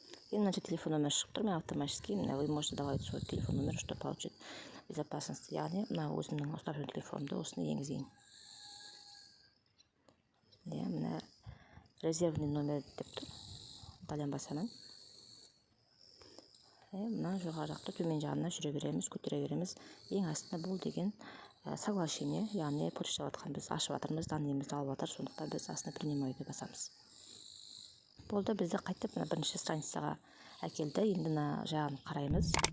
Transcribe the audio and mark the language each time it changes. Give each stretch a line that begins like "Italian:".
Russian: И
Kazakh: мына жерде телефон номер шығып тұр, мен
Russian: автоматически, вы можете добавить свой телефон номер, чтобы получить безопасность.
Kazakh: Яғни, мына өзімнің ұстап жүрген телефонымды осыны енгізейін. Мына резервный номер деп тұр. Далее басамын. Мына жоғары жақта төмен жағына жүре береміз, көтере береміз. Ең астында бұл деген соглашение, яғни почта жатқан біз ашып жатырмыз, данныйымызды алып жатыр, сондықтан біз астына принимаюды басамыз. Болды, бізді қайтып бірінші страницаға әкелді. Енді мына жағын қараймыз.